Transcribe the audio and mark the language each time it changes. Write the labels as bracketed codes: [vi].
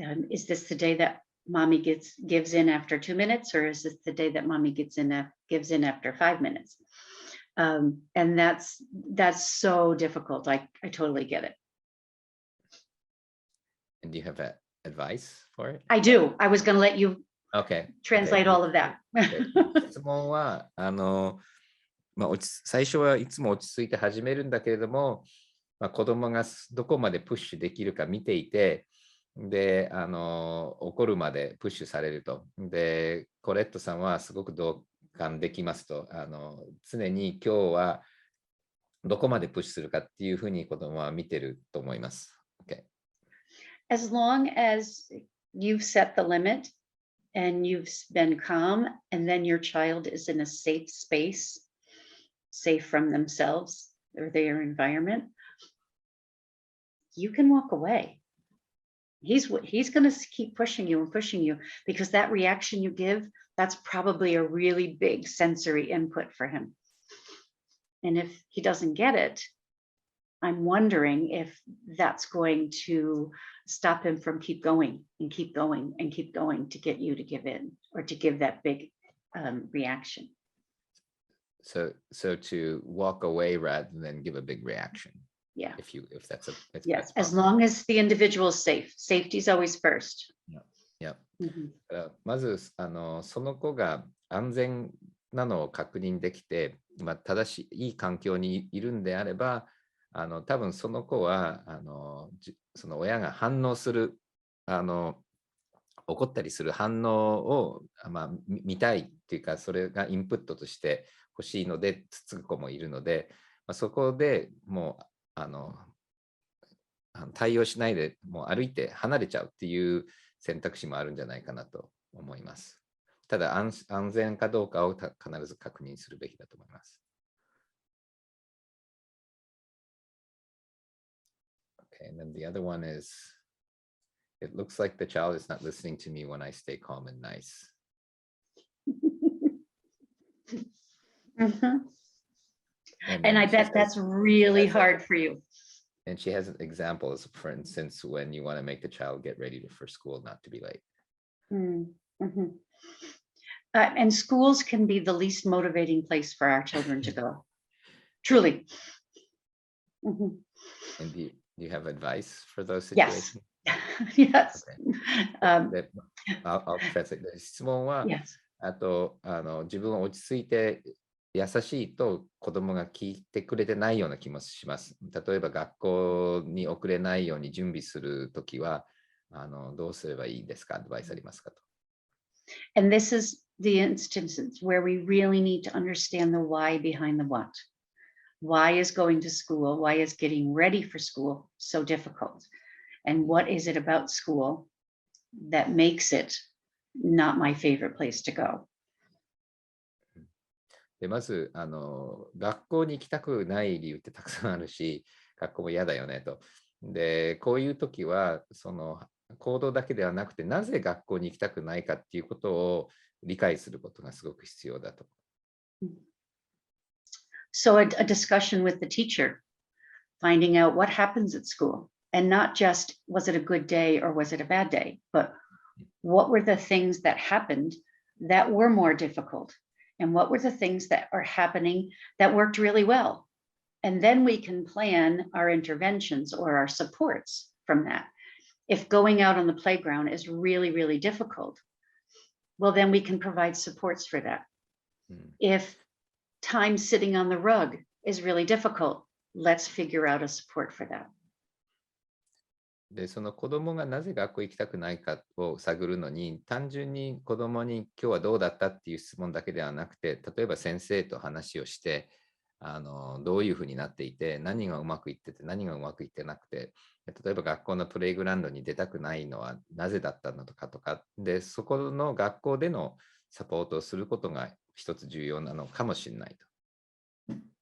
[en] Is this the day that mommy gives in after 2 minutes, or is this the day that mommy gives in after 5 minutes? And that's so difficult. I totally get it. And do you have advice for it? I do. I was going to let you translate all of that. [ja] 質問は最初はいつも落ち着いて始めるんだけれども、子供がどこまでプッシュできるか見ていて、で怒るまでプッシュされると。でコレットさんはすごく同感できますと。常に今日はどこまでプッシュするかっていうふうに子供は見てると思います。 [en] Okay. As long as you've set the limit and you've been calm, and then your child is in a safe space, safe from themselves or their environment, you can walk away. He's going to keep pushing you and pushing you, because that reaction you give, that's probably a really big sensory input for him. And if he doesn't get it, I'm wondering if that's going to stop him from keep going and keep going and keep going to get you to give in, or to give that big reaction. So to walk away rather than give a big reaction. Yeah. If that's yes, as long as the individual is safe. Safety is always first. Yeah. [ja] まずその子が安全なのを確認できて、正しいいい環境にいるんであれば、多分その子はその親が反応する怒ったりする反応を、見たいっていうか、それがインプットとして欲しいのでつつく子もいるので、そこでもう対応しないでもう歩いて離れちゃうっていう選択肢もあるんじゃないかなと思います。ただ安全かどうかを必ず確認するべきだと思います。 [en] Okay, and then the other one is, it looks like the child is not listening to me when I stay calm and nice. And I bet that's really hard for you. And she has examples, for instance, when you want to make the child get ready for school, not to be late. And schools can be the least motivating place for our children to go. Truly. And do you have advice for those situations? Yes. Okay. I'll translate. [ja] 質問は、 [en] yes. [ja] あと自分を落ち着いて優しいと子供が聞いてくれてないような気もします。例えば学校に遅れないように準備するときはどうすればいいですか？アドバイスありますかと。 [en] And this is the instances where we really need to understand the why behind the what. Why is going to school? Why is getting ready for school so difficult? And what is it about school that makes it not my favorite place to go? [ja] でまず学校に行きたくない理由ってたくさんあるし、学校も嫌だよねと。で、こういう時はその行動だけではなくて、なぜ学校に行きたくないかっていうことを理解することがすごく必要だと。 [en] So a discussion with the teacher, finding out what happens at school, and not just was it a good day or was it a bad day, but what were the things that happened that were more difficult, and what were the things that are happening that worked really well. And then we can plan our interventions or our supports from that. If going out on the playground is really, really difficult, well, then we can provide supports for that. If time sitting on the rug is really difficult, let's figure out a support for that. [ja] で、その子供がなぜ学校行きたくないかを探るのに、単純に子供に今日はどうだったっていう質問だけではなくて、例えば先生と話をして、どういうふうになっていて、何がうまくいってて、何がうまくいってなくて、例えば学校のプレイグラウンドに出たくないのはなぜだったのかとか、で、そこの学校でのサポートをすることが一つ重要なのかもしれないと。